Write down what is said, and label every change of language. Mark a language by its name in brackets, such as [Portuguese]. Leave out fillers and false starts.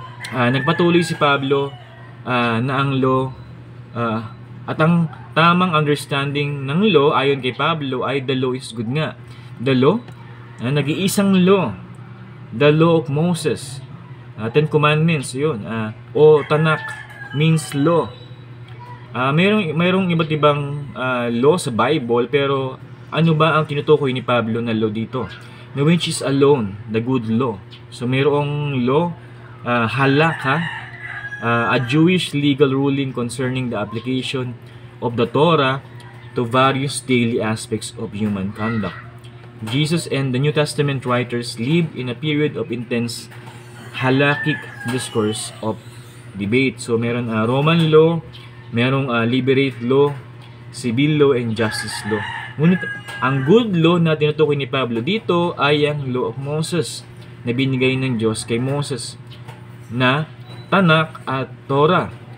[Filipino] Nagpatuloy si Pablo na ang law at ang tamang understanding ng law ayon kay Pablo ay [English] the law is good [Filipino] nga. [English] The law, [Filipino] nag-iisang [English] law, the law of Moses, Ten Commandments, yun. [Filipino] O [English] Tanakh means law. [Filipino] Mayroong iba't ibang law sa Bible, pero ano ba ang tinutukoy ni Pablo na law dito? [English] Na which is alone, the good law. [Filipino] So mayroong [English] law, halakha, a Jewish legal ruling concerning the application of the Torah to various daily aspects of human conduct. Jesus and the New Testament writers lived in a period of intense halakhic discourse of debate. So [Filipino] meron [English] Roman law, [Filipino] merong [English] liberate law, civil law, and justice law. [Filipino] Ngunit ang good law na tinutukoy ni Pablo dito ay ang law of Moses na binigay ng Diyos kay Moses na Tanakh at Torah.